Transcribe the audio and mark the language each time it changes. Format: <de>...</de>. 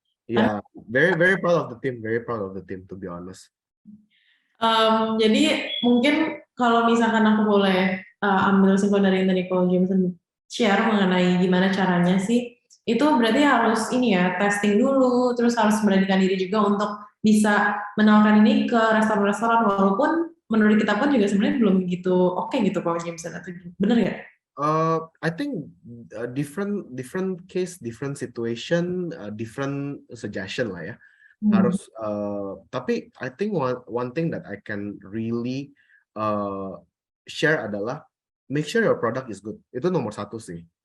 <en>Yeah, very proud of the team, to be honest.</en> <id>Jadi mungkin kalau misalkan aku boleh ambil kesimpulan dari tadi Ko Jameson share mengenai gimana caranya sih, itu berarti harus ini ya, testing dulu, terus harus memberanikan diri juga untuk bisa menawarkan ini ke restoran-restoran, walaupun menurut kita pun juga sebenarnya belum gitu oke gitu Ko Jameson, atau bener ya?</id> <en>I think different case, different situation, different suggestion lah ya.</en> <id>Harus tapi</id> <en>I think one thing that I can really share adalah make sure your product is good.</en> <id>Itu nomor satu sih.</id>